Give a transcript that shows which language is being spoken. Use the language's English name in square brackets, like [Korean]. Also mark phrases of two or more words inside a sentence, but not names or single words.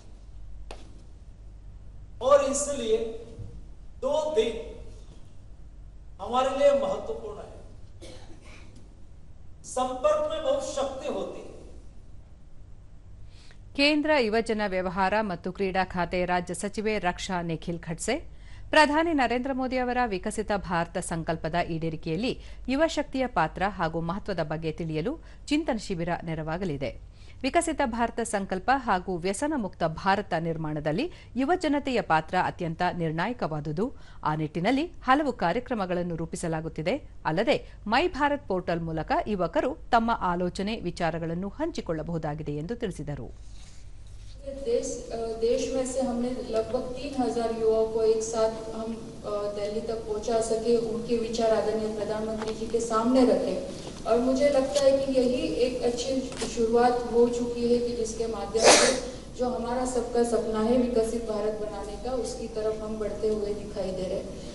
[Hindi] और इसलिए 2 दिन हमारे लिए महत्वपूर्ण है। संपर्क में बहुत शक्ति होती है। [Kannada] ಕೇಂದ್ರ ಯುವಜನ ವ್ಯವಹಾರ ಮತ್ತು ಕ್ರೀಡಾ ಖಾತೆ ರಾಜ್ಯ ಸಚಿವೆ ರಕ್ಷಾ ನಿಖಿಲ್ ಖಡ್ಸೆ, ಪ್ರಧಾನಿ ನರೇಂದ್ರ ಮೋದಿ ಅವರ ವಿಕಸಿತ ಭಾರತ ಸಂಕಲ್ಪದ ಈಡೇರಿಕೆಯಲ್ಲಿ ಯುವಶಕ್ತಿಯ ಪಾತ್ರ ಹಾಗೂ ಮಹತ್ವದ ಬಗ್ಗೆ ತಿಳಿಯಲು ಚಿಂತನ ಶಿಬಿರ ನೆರವಾಗಲಿದೆ. ವಿಕಸಿತ ಭಾರತ ಸಂಕಲ್ಪ ಹಾಗೂ ವ್ಯಸನ ಮುಕ್ತ ಭಾರತ ನಿರ್ಮಾಣದಲ್ಲಿ ಯುವಜನತೆಯ ಪಾತ್ರ ಅತ್ಯಂತ ನಿರ್ಣಾಯಕವಾದುದು. ಆ ನಿಟ್ಟಿನಲ್ಲಿ ಹಲವು ಕಾರ್ಯಕ್ರಮಗಳನ್ನು ರೂಪಿಸಲಾಗುತ್ತಿದೆ. ಅಲ್ಲದೆ ಮೈ ಭಾರತ್ ಪೋರ್ಟಲ್ ಮೂಲಕ ಯುವಕರು ತಮ್ಮ ಆಲೋಚನೆ, ವಿಚಾರಗಳನ್ನು ಹಂಚಿಕೊಳ್ಳಬಹುದಾಗಿದೆ ಎಂದು ತಿಳಿಸಿದರು. [Hindi] देश में से हमने लगभग 3000 युवाओं को एक साथ हम दिल्ली तक पहुंचा सके, उनके विचार आदरणीय प्रधानमंत्री जी के सामने रखे। और मुझे लगता है कि यही एक अच्छी शुरुआत हो चुकी है कि जिसके माध्यम से जो हमारा सबका सपना है विकसित भारत बनाने का, उसकी तरफ हम बढ़ते हुए दिखाई दे रहे हैं।